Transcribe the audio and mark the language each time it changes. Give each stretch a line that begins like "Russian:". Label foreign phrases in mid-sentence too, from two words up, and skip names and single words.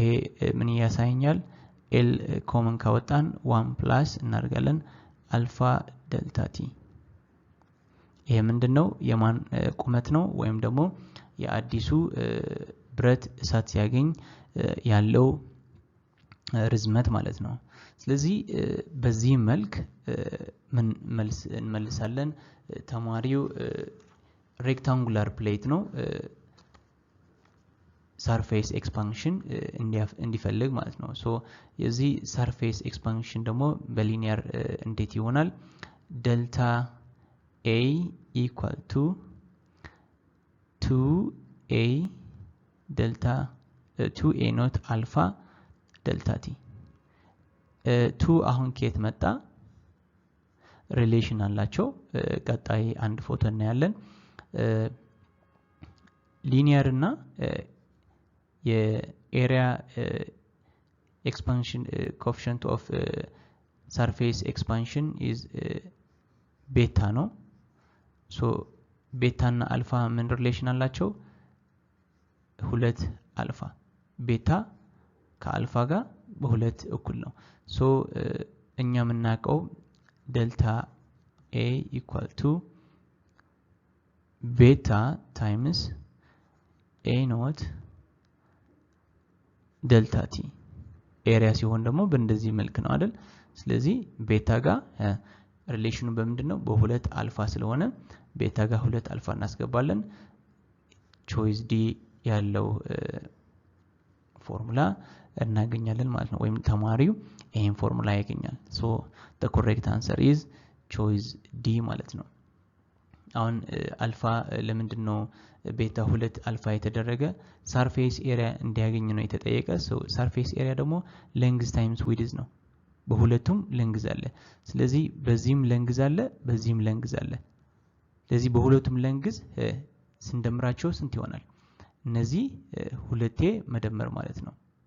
Amharic: ምን ያሳየኛል
English: L common
Amharic: ካወጣን 1 ፕላስ እናደርጋለን
English: alpha delta t
Amharic: ይሄ ምንድነው የማን ቁመት ነው ወይም ደግሞ የአዲሱ ብረት እሳት ሲያገኝ ያለው ርዝመት ማለት ነው ስለዚህ በዚህ መልክ ምን መልስ እንመልሳለን ተማሪው
English: rectangular plate
Amharic: ነው
English: surface expansion
Amharic: እንዲፈልግ ማለት ነው ሶ የዚህ
English: surface expansion
Amharic: ደግሞ በሊኒየር እንዴት ይሆናል
English: delta a equal to 2a delta 2a not alpha delta t 2
Amharic: አሁን ከየት መጣ ሪሌሽን አላቸው ቀጣይ አንድ ፎቶ እናያለን
English: ሊኒየር
Amharic: እና የኤሪያ
English: expansion coefficient of surface expansion is
Amharic: beta ነው ሶ ቤታ እና አልፋ ምን ሪሌሽን አላቸው ሁለት አልፋ ቤታ ከአልፋ ጋር በሁለት እኩል ነው ሶ እኛ የምናውቀው
English: delta a equal to beta times a not delta t
Amharic: ኤሪያ ሲሆን ደግሞ በእንደዚህ መልክ ነው አይደል ስለዚህ ቤታ ጋር ሪሌሽኑ በምንድነው በሁለት አልፋ ስለሆነ ቤታ ጋር ሁለት አልፋ እናስገባለን
English: choice D
Amharic: ያለው ፎርሙላ እናገኛለን ማለት ነው ወይም ተማሪው ይሄን ፎርሙላ ያገኛል ሶ
English: the correct answer is choice D
Amharic: ማለት ነው አሁን አልፋ ለምንድነው ቤታ ሁለት አልፋ የተደረገ
English: surface area
Amharic: እንዲያገኝ ነው የተጠየቀ so
English: surface area
Amharic: ደግሞ
English: length times width
Amharic: ነው በሁለቱም ለንግዝ አለ ስለዚህ በዚህም ለንግዝ አለ በዚህም ለንግዝ አለ ስለዚህ በሁለቱም ለንግዝ ስንደምራቸው ስንት ይሆናል እነዚህ ሁለቴ መደመር ማለት ነው